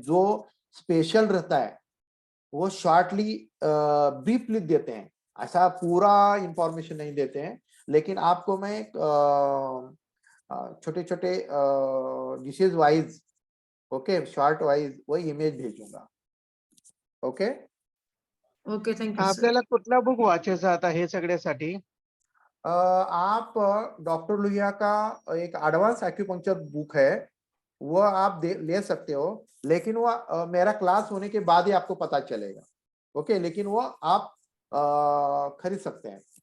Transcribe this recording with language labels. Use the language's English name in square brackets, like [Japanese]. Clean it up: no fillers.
[Hindi] जो स्पेशल रहता है वो शॉर्टली ब्रीफ लिख देते हैं, ऐसा पूरा इंफॉर्मेशन नहीं देते हैं। लेकिन आपको मैं छोटे छोटे dishes wise, okay, short wise वही इमेज भेजूंगा। [English] Okay, okay, thank you sir. [Marathi] आपल्याला कुठला बुक वाचायचा आता हे सगळ्यासाठी? [Hindi] आप डॉक्टर लुहिया का एक एडवांस एक्यूपंक्चर बुक है, वो आप ले सकते हो, लेकिन वो मेरा क्लास होने के बाद ही आपको पता चलेगा। ओके, लेकिन वो आप खरीद सकते हैं।